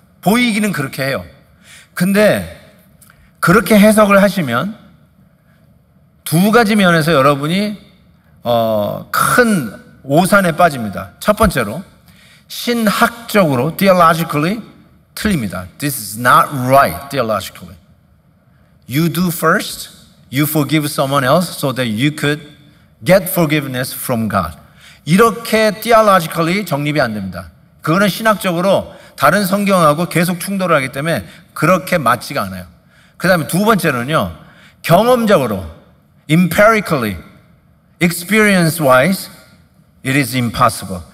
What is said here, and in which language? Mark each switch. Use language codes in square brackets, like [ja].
[ko] 보이기는 그렇게 해요. 근데 그렇게 해석을 하시면 두 가지 면에서 여러분이 큰 오산에 빠집니다. 첫 번째로 신학적으로 theologically 틀립니다. [en] This is not right theologically. You do first, you forgive someone else so that you could get forgiveness from God. [ko] 이렇게 theologically 정립이 안 됩니다. 그거는 신학적으로 다른 성경하고 계속 충돌을 하기 때문에 그렇게 맞지가 않아요. 그 다음에 두 번째로는요, 경험적으로, [en] empirically, experience-wise, it is impossible.